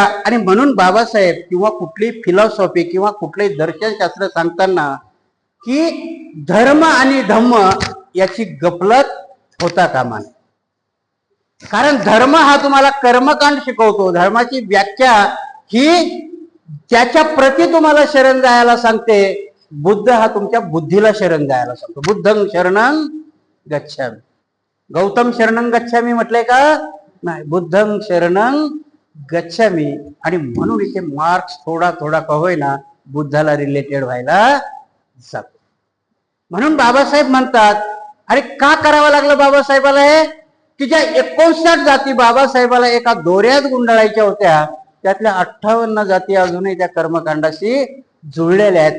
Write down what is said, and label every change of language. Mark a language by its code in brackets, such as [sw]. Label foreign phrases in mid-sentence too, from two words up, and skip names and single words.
[mr] आणि म्हणून बाबासाहेब किंवा कुठली फिलॉसॉफी किंवा कुठलंही दर्शनशास्त्र सांगताना की धर्म आणि धम्म याची गफलत होता कामा नये. कारण धर्म हा तुम्हाला कर्मकांड शिकवतो. धर्माची व्याख्या ही त्याच्या प्रती तुम्हाला शरण जायला सांगते. बुद्ध हा तुमच्या बुद्धीला शरण जायला सांगतो. [pi] बुद्धं शरणं गच्छामि. गौतम शरणं गच्छामि [mr] म्हटलंय का? नाही, [pi] बुद्धं शरणं गच्छामि. [mr] आणि म्हणून इथे मार्क्स थोडा थोडा का होईना बुद्धाला रिलेटेड व्हायला जातो. म्हणून बाबासाहेब म्हणतात, अरे का करावं लागलं बाबासाहेबाला हे? की ज्या 59 जाती बाबासाहेबाला एका दोऱ्यात गुंडाळायच्या होत्या, त्यातल्या 58 जाती अजूनही त्या कर्मकांडाशी जुळलेल्या आहेत.